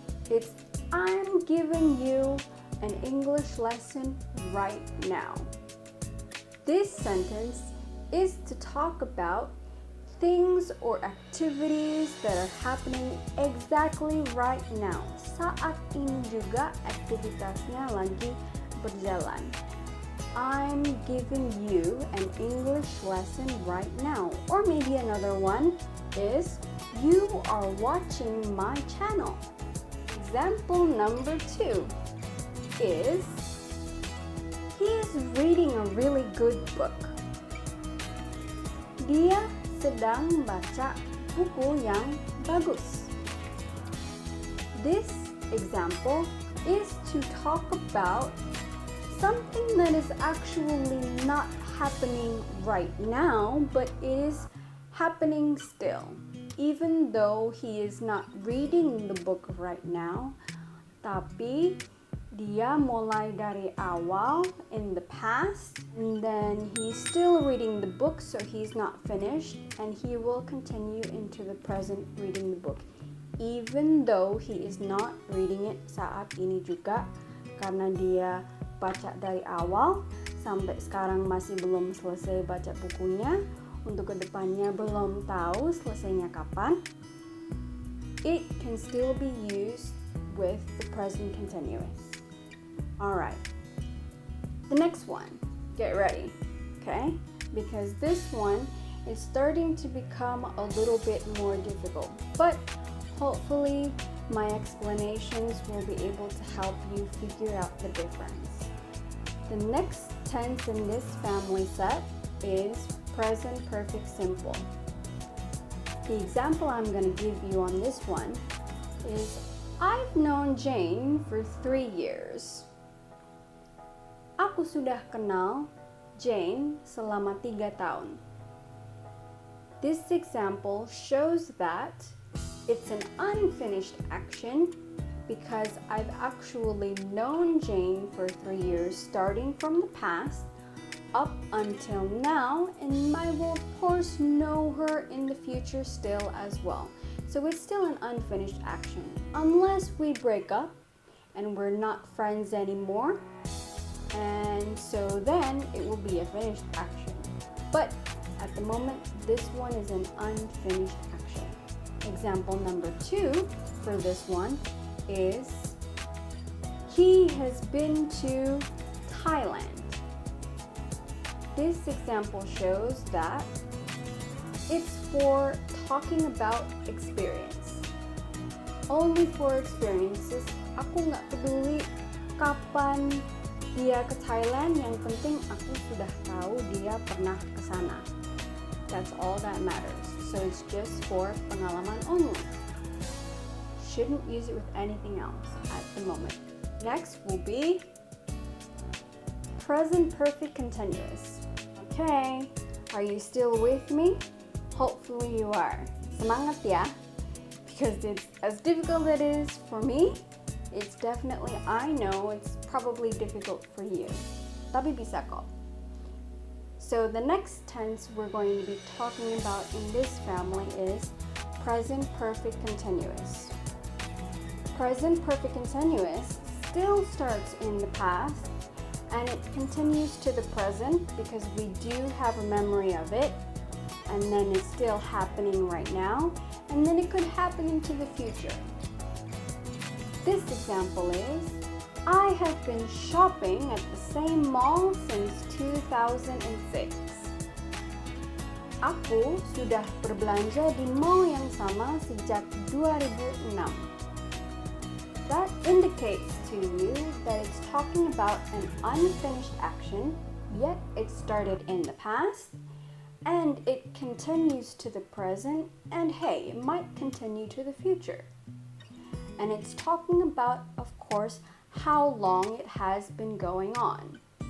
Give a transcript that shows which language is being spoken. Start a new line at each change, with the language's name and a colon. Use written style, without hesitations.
English: It's I'm giving you an English lesson right now. This sentence is to talk about things or activities that are happening exactly right now.
Indonesian: Saat ini juga aktivitasnya lagi berjalan.
English: I'm giving you an English lesson right now. Or maybe another one is you are watching my channel. Example number 2 is he is reading a really good book.
Indonesian: Dia sedang baca buku yang bagus.
English: This example is to talk about something that is actually not happening right now, but is happening still. Even though he is not reading the book right now,
Indonesian: tapi dia mulai dari awal
English: in the past, and then he's still reading the book, so he's not finished, and he will continue into the present reading the book. Even though he is not reading it
Indonesian: saat ini juga, karena dia baca dari awal, sampai sekarang masih belum selesai baca bukunya, untuk kedepannya belum tahu selesainya kapan,
English: it can still be used with the present continuous. Alright, the next one, get ready, okay? Because this one is starting to become a little bit more difficult, but hopefully my explanations will be able to help you figure out the difference. The next tense in this family set is present perfect simple. The example I'm going to give you on this one is I've known Jane for 3 years.
Indonesian: Aku sudah kenal Jane selama 3 tahun.
English: This example shows that it's an unfinished action because I've actually known Jane for 3 years, starting from the past up until now, and I will of course know her in the future still as well. So it's still an unfinished action unless we break up and we're not friends anymore, and so then it will be a finished action. But at the moment, this one is an unfinished action. Example number 2 for this one is he has been to Thailand. This example shows that it's for talking about experience. Only for experiences.
Indonesian: Aku nggak peduli kapan dia ke Thailand, yang penting aku sudah tahu dia pernah ke sana.
English: That's all that matters. So it's just for pengalaman only. Shouldn't use it with anything else at the moment. Next will be present perfect continuous. Okay, are you still with me? Hopefully you are.
Indonesian: Semangat ya,
English: because it's as difficult as it is for me, it's definitely, I know it's probably difficult for you.
Indonesian: Tapi bisa kok.
English: So the next tense we're going to be talking about in this family is present perfect continuous. present perfect continuous still starts in the past and it continues to the present because we do have a memory of it, and then it's still happening right now, and then it could happen into the future. This example is, I have been shopping at the same mall since 2006.
Indonesian: Aku sudah berbelanja di mall yang sama sejak 2006.
English: That indicates to you that it's talking about an unfinished action, yet it started in the past, and it continues to the present, and hey, it might continue to the future. And it's talking about, of course, how long it has been going on.